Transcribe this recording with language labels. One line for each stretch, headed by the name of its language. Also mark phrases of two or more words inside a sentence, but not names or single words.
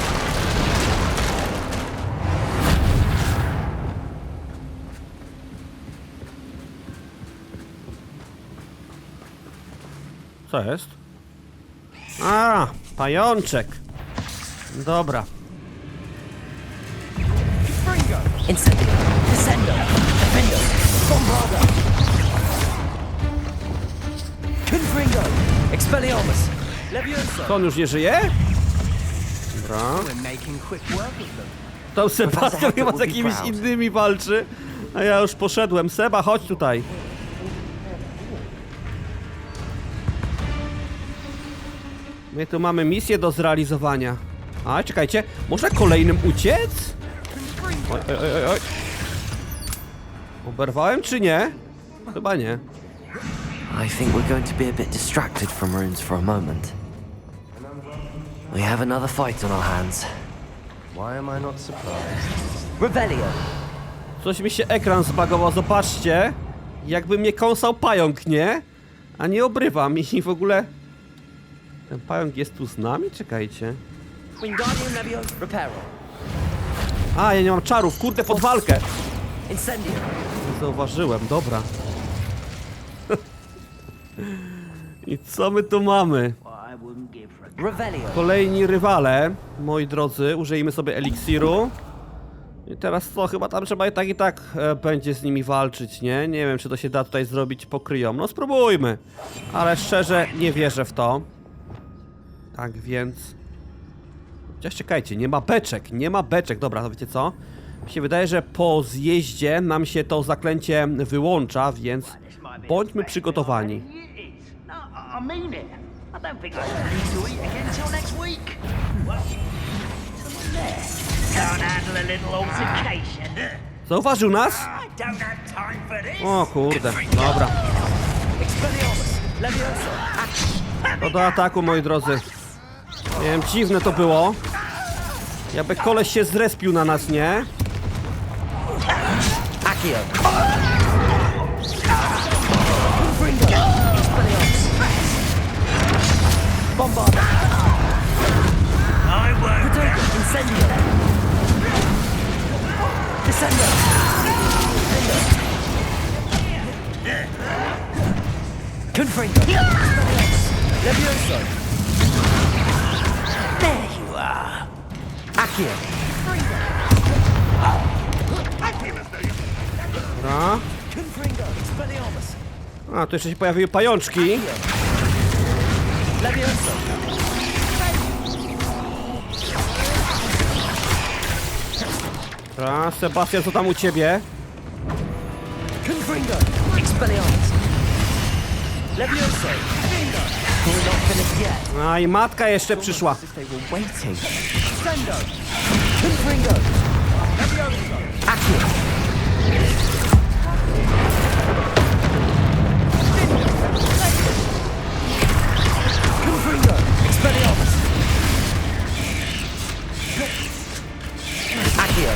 Polish: Co jest? A, pajączek. Dobra.
Latin: Incendio! Descendo! Defendo! Bombarda! Confringo! Expelliarmus! Leviosa!
Polish: To on już nie żyje? Dobra.
English: We're making quick work of them.
Polish: Tam Sebastian chyba z jakimiś innymi walczy. A ja już poszedłem. Seba, chodź tutaj. My tu mamy misję do zrealizowania. A, czekajcie. Można kolejnym uciec? Oj, oj, oj, oj. Oberwałem czy nie? Chyba nie.
English: I think we're going to be a bit distracted from runes for a moment. We have another fight on our hands. Why am I not surprised?
Latin: Revelio!
Polish: Coś mi się ekran zbagował, zobaczcie. Jakby mnie kąsał pająk, nie? A nie obrywam i w ogóle... Ten pająk jest tu z nami? Czekajcie.
Latin: Wingardium Leviosa! Reparo!
Polish: A, ja nie mam czarów, kurde, pod walkę.
Latin: Incendio!
Polish: Nie zauważyłem, dobra. I co my tu mamy?
English: I wouldn't give for a
Latin: Revelio!
Polish: Kolejni rywale, moi drodzy, użyjmy sobie eliksiru. I teraz co, chyba tam trzeba i tak będzie z nimi walczyć, nie? Nie wiem, czy to się da tutaj zrobić pokryją. No spróbujmy. Ale szczerze, nie wierzę w to. Tak więc... Chociaż czekajcie, nie ma beczek, nie ma beczek. Dobra, to wiecie co? Mi się wydaje, że po zjeździe nam się to zaklęcie wyłącza, więc bądźmy przygotowani.
English: No, I mean it. I don't think I can do it again till next week. Well, someone there. Can't handle a little altercation.
Polish: Zauważył nas?
English: I don't have time for this.
Polish: O kurde, dobra.
Latin: Expelliarmus! Leviosa!
Polish: To do ataku, moi drodzy. Nie wiem, dziwne to było. Jakby koleś się zrespił na nas, nie?
Latin: Accio! Confringo! Expelliarmus! Bombarda!
English: I won't.
Latin: Incendio! Descendo! Confringo! Leviosa! Accio.
Polish: Dobra.
Latin: Confringo, Expelliarmus.
Polish: A, tu jeszcze się pojawiły pajączki.
Latin: Levioso.
Polish: Dobra, Sebastian, co tam u ciebie?
Latin: Confringo, Expelliarmus. Levioso.
English: We're not finished yet.
Polish: A, i matka jeszcze przyszła.
English: As if they were waiting.
Latin: Sendo. Confringo. Levioso. Accio. Confringo, Expelliarmus. Accio.